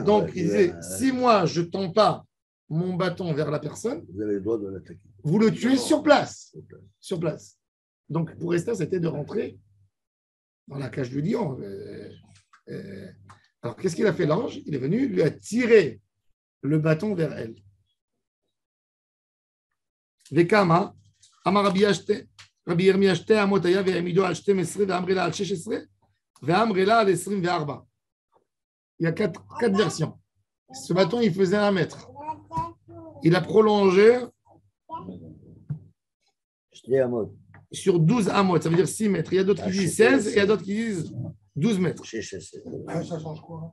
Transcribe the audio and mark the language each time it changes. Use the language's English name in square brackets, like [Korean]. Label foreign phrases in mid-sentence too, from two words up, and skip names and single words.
[French] Donc, il disait, si moi, je ne tends pas mon bâton vers la personne, vous avez le droit de l'attaquer. Vous le tuez sur place. Sur place. Donc, pour Esther, c'était de rentrer dans la cage du lion. Alors, qu'est-ce qu'il a fait l'ange? Il est venu, il lui a tiré le bâton vers elle. [Hebrew] וכמה, אמר רבי ירמיה שתי אמות היה ועמידו על 12 ואמרי לה על 16 ואמרי לה על 24. [French] Il y a quatre versions. Ce bâton, il faisait 1 mètre. Il a prolongé sur 12 amot, ça veut dire 6 mètres. Il y a d'autres qui disent 16 et il y a d'autres qui disent 12 mètres. Ça change quoi?